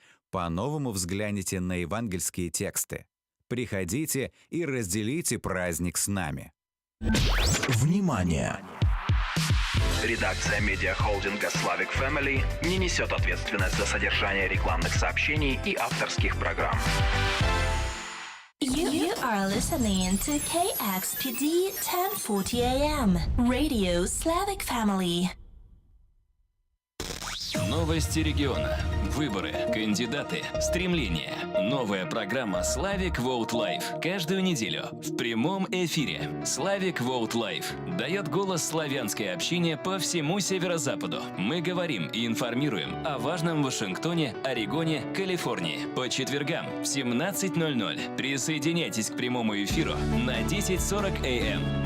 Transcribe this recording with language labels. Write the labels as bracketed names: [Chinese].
[Russian] По-новому взгляните на евангельские тексты. Приходите и разделите праздник с нами. Внимание! Редакция медиахолдинга Slavic Family не несет ответственность за содержание рекламных сообщений и авторских программ. [English] You are listening to KXPD 1040 AM, Radio Slavic Family. [Russian] Новости региона, выборы, кандидаты, стремления. Новая программа Slavic Vote Live. Каждую неделю в прямом эфире. Slavic Vote Live дает голос славянской общине по всему северо-западу. Мы говорим и информируем о важном Вашингтоне, Орегоне, Калифорнии. По четвергам в 17:00. Присоединяйтесь к прямому эфиру на 10:40 AM.